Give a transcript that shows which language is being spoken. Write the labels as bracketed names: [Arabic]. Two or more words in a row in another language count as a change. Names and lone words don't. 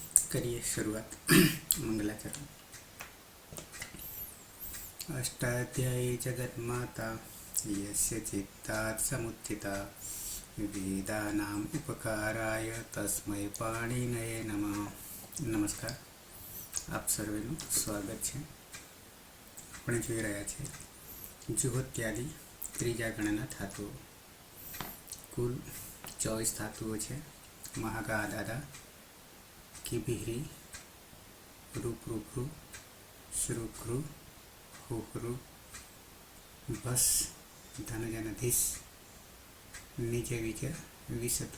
[Hindi] करिए शुरुआत। मंगलाचरण। [Sanskrit] अष्टाध्यायी जगन्माता यस्य चित्तात् समुत्थिता वेदानाम् उपकाराय तस्मै पाणिनये नमः। [Gujarati] नमस्कार, આપ સર્વેનું સ્વાગત છે। આપણે જોઈ રહ્યા છીએ જુહોત્યાદિ ત્રીજા ગણના ધાતુઓ। કુલ 24 ધાતુઓ છે। મહાગા દાદા, કિભિહ્રી, રૂપરૂપૃ, શ્રુઘ્રુ, હુહ્રુ, ભસ, ધનજનધીસ, નિજ વિજ, વિસતુર।